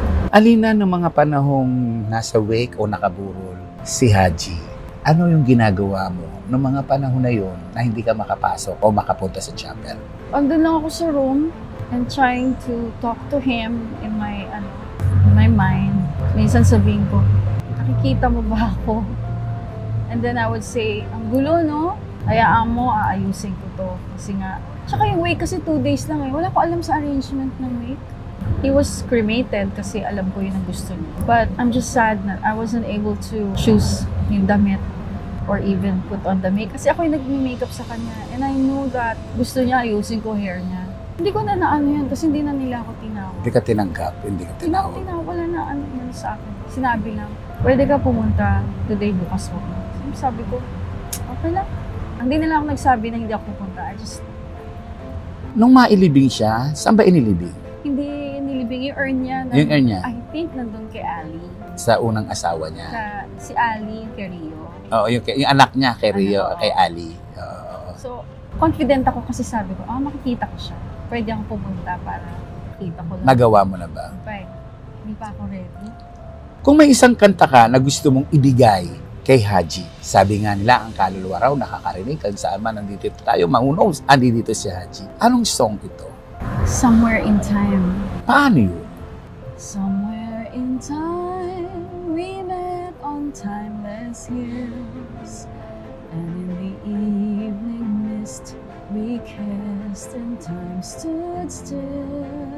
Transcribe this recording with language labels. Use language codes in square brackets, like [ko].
[tl] Alina, ng mga panahong nasa wake o nakaburol si Haji, ano yung ginagawa mo ng mga panahon na yun na hindi ka makapasok o makapunta sa chapel? [en] Andun lang ako sa room and trying to talk to him in my mind. [tl] Minsan sabihin ko, nakikita mo ba ako? [en] And then I would say, [tl] ang gulo, no? Hayaan mo, aayusin ko to. Kasi nga, tsaka yung wake kasi 2 days lang eh. Wala ko alam sa arrangement ng wake. [en] He was cremated [tl] kasi alam ko yun ang gusto niya. [en] But I'm just sad na I wasn't able to choose yung damit or even put on the makeup. [tl] Kasi ako yung nag-makeup sa kanya. [en] And I knew that [tl] gusto niya ayusin ko hair niya. Hindi ko na naano yun kasi hindi na nila ako tinawag. Hindi ka tinanggap, hindi ka tinawag. Wala na ano yun sa akin. Sinabi lang, pwede ka pumunta today, bukas mo. Sabi ko, okay lang. Hindi nila ako nagsabi na hindi ako pupunta. Nung mailibing siya, saan ba inilibing? Hindi nilibing yung urn niya. Yung urn niya? [en] I think nandun kay Ali. [tl] Sa unang asawa niya? Si Ali, kay Rio. Oo, yung anak niya kay Rio, kay Ali. So, confident ako kasi sabi ko, makikita ko siya. Pwede ako pumunta para makita ko lang. Nagawa mo na ba? Hindi pa ako ready. Kung may isang kanta ka na gusto mong ibigay kay Haji, sabi nga nila, ang kaluluwa raw nakakarinig kung saan man nandito tayo, [en] who [tl] andito si Haji. Anong song ito? [en] Somewhere in Time. [tl] Paano yun? [en] Somewhere in time, we met on timeless years. And in the evening mist, we kissed and time stood still.